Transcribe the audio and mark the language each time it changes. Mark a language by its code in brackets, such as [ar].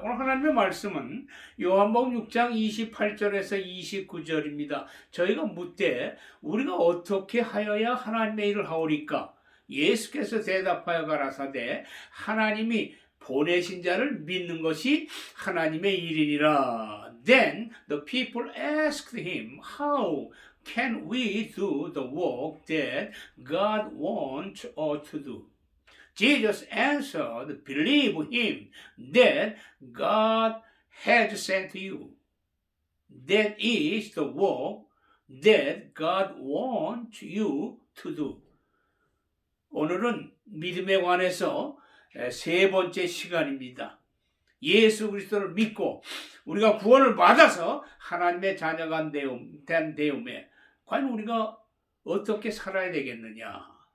[ko] 오늘 하나님의 말씀은 요한복음 6장 28절에서 29절입니다. 저희가 묻되 우리가 어떻게 하여야 하나님의 일을 하오리까? 예수께서 대답하여 가라사대 하나님이 보내신 자를 믿는 것이 하나님의 일이니라. [en] Then the people asked him, How can we do the work that God wants us to do? Jesus answered, Believe him that God has sent you. That is the work that God wants you to do. [ko] 오늘은 믿음에 관해서 세 번째 시간입니다. 예수 그리스도를 믿고 우리가 구원을 받아서 하나님의 자녀가 된 되음에 과연 우리가 어떻게 살아야 되겠느냐?